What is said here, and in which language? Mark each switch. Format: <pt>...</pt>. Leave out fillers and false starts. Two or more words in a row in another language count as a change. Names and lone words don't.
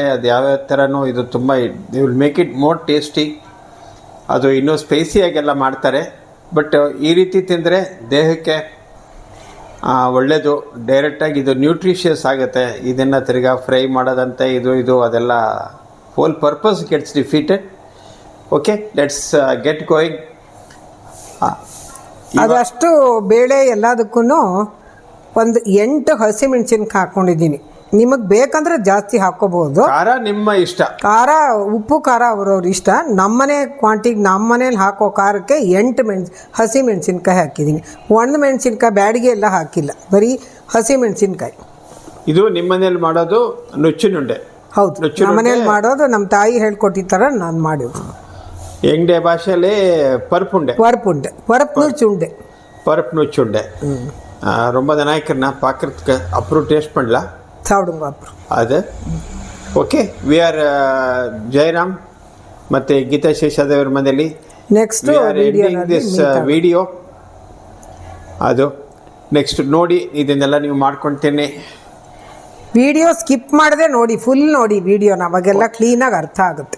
<kn>ಅದು ಯಾವ್ಯಾವ ಥರನೋ ಇದು ತುಂಬ</kn> <en>will make it more tasty.</en> <kn>ಅದು ಇನ್ನೂ ಸ್ಪೈಸಿಯಾಗೆಲ್ಲ ಮಾಡ್ತಾರೆ. ಬಟ್ ಈ ರೀತಿ ತಿಂದರೆ ದೇಹಕ್ಕೆ ಒಳ್ಳೆಯದು. ಡೈರೆಕ್ಟಾಗಿ ಇದು ನ್ಯೂಟ್ರಿಷಿಯಸ್ ಆಗುತ್ತೆ. ಇದನ್ನು ತಿರ್ಗಾ ಫ್ರೈ ಮಾಡೋದಂತೆ ಇದು ಅದೆಲ್ಲ</kn> <en>whole purpose gets defeated. okay, let's get going.</en> <kn>ಅದಷ್ಟು ಬೇಳೆ ಎಲ್ಲದಕ್ಕೂ ಒಂದು 8 ಹಸಿಮೆಣಸಿನ್ಕಾಯಿ ಹಾಕ್ಕೊಂಡಿದ್ದೀನಿ. ನಿಮಗೆ ಬೇಕಂದ್ರೆ ಜಾಸ್ತಿ ಹಾಕ್ಕೋಬಹುದು. ಖಾರ ನಿಮ್ಮ ಇಷ್ಟ. ಖಾರ, ಉಪ್ಪು ಖಾರ ಅವ್ರವ್ರ ಇಷ್ಟ. ನಮ್ಮನೆ ಕ್ವಾಂಟಿಟಿ, ನಮ್ಮನೇಲಿ ಹಾಕೋ ಖಾರಕ್ಕೆ 8 ಹಸಿಮೆಣಸಿನ್ಕಾಯಿ ಹಾಕಿದ್ದೀನಿ. ಒಣ ಮೆಣಸಿನ್ಕಾಯಿ ಬ್ಯಾಡಿಗೆ ಎಲ್ಲ ಹಾಕಿಲ್ಲ, ಬರೀ ಹಸಿಮೆಣಸಿನ್ಕಾಯಿ. ಇದು ನಿಮ್ಮ ಮನೇಲಿ ಮಾಡೋದು ನುಚ್ಚಿನುಂಡೆ? ಹೌದು, ನಮ್ಮ ಮನೇಲಿ ಮಾಡೋದು. ನಮ್ಮ ತಾಯಿ ಹೇಳ್ಕೊಟ್ಟಿರ್ತಾರ, ನಾನು ಮಾಡಿದ್ದು. ಎಂಡೆ ಭಾಷೆಯಲ್ಲಿ</kn> <ta>பருப்புண்டை. பருப்பு நுச்சுண்டை. ரொம்ப நாய்க்கிறனா பார்க்கறதுக்கு அப்புறம் டேஸ்ட் பண்ணலாம். சாப்பிடுங்க அப்புறம் அது.</ta> <en>okay, we are</en> <kn>ಜಯರಾಮ್ ಮತ್ತು ಗೀತಾ ಶೇಷಾದೇವರ ಮನೆಯಲ್ಲಿ</kn> <en>ನೆಕ್ಸ್ಟ್ this video.</en> <kn>ಅದು ನೆಕ್ಸ್ಟ್ ನೋಡಿ, ಇದನ್ನೆಲ್ಲ ನೀವು ಮಾಡ್ಕೊಳ್ತೇನೆ. ವಿಡಿಯೋ ಸ್ಕಿಪ್ ಮಾಡದೆ ನೋಡಿ, ಫುಲ್ ನೋಡಿ ವಿಡಿಯೋನ, ಅವಾಗೆಲ್ಲ ಕ್ಲೀನಾಗಿ ಅರ್ಥ ಆಗುತ್ತೆ.</kn>